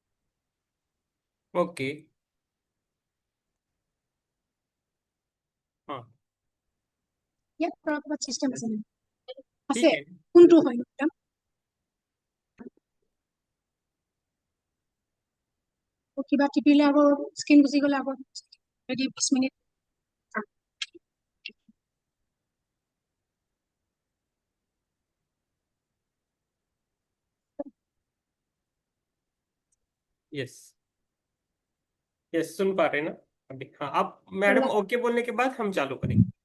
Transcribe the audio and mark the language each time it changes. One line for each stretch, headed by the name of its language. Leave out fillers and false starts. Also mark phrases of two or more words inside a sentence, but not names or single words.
Hindi: ओके। हाँ। ये थोड़ा सिस्टम
Assamese: আছে আছে
Hindi: ठीक है।
Assamese: কোনটো হয় এটা? কিবা টিপিলে আকৌ স্ক্রিন গুচি গলে আকৌ ৰেডি 20 মিনিট।
Hindi: यस यस, सुन पा रहे हैं ना अभी? हाँ, आप मैडम ओके बोलने के बाद हम चालू करेंगे।